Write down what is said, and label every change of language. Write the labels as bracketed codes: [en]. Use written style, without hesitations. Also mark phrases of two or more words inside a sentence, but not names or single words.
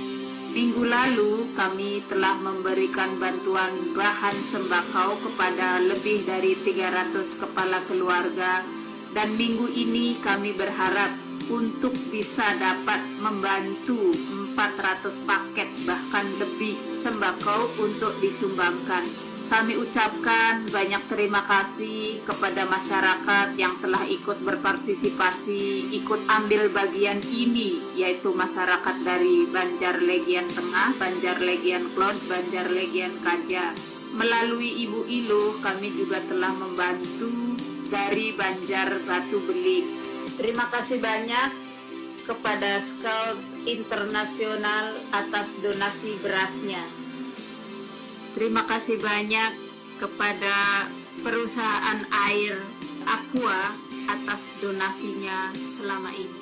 [id] Minggu lalu kami telah memberikan bantuan bahan sembako kepada lebih dari 300 kepala keluarga, dan minggu ini kami berharap untuk bisa dapat membantu 400 paket bahkan lebih sembako untuk disumbangkan. Kami ucapkan banyak terima kasih kepada masyarakat yang telah ikut berpartisipasi, ikut ambil bagian ini, yaitu masyarakat dari Banjar Legian Tengah, Banjar Legian Klon, Banjar Legian Kaja. Melalui Ibu Ilo, kami juga telah membantu dari Banjar Batu Belik. Terima kasih banyak kepada Scouts Internasional atas donasi berasnya. Terima kasih banyak kepada perusahaan air Aqua atas donasinya selama ini.